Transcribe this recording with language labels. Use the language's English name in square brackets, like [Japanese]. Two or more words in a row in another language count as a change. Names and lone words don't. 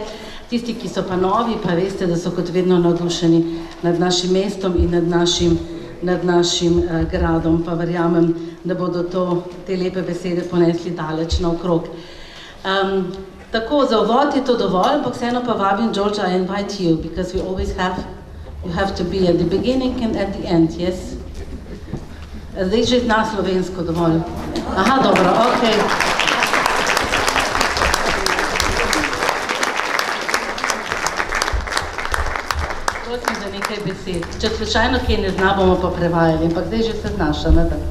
[Slovenian] Tisti, ki so pa novi, pa veste, da so kot vedno navdušeni nad našim mestom in nad našim gradom, pa verjamem, da bodo te lepe besede ponesli daleč naokrog. Tako, za uvod je to dovolj, ampak vseeno pa vabim Đorđa, [English] I invite you, because we always you have to be at the beginning and at the end, yes? [Slovenian] Zdaj že zna slovensko dovolj. Aha, dobro, okej. Prosim za nekaj besed. Če slučajno kaj ne zna, bomo pa prevajali, ampak zdaj že se znaša, ne da?